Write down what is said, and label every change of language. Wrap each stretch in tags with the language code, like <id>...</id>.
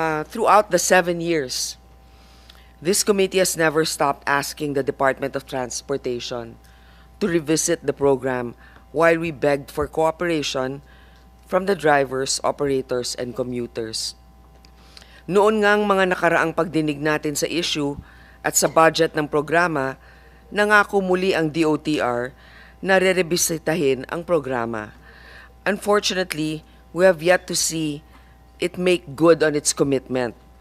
<en>Throughout the 7 years, this committee has never stopped asking the Department of Transportation to revisit the program while we begged for cooperation from the drivers, operators, and commuters.</en> <tl>Noon ngang mga nakaraang pagdinig natin sa issue at sa budget ng programa, nangako muli ang DOTR na re-rebisitahin ang programa.</tl> <en>Unfortunately, we have yet to see it make good on its commitment.</en>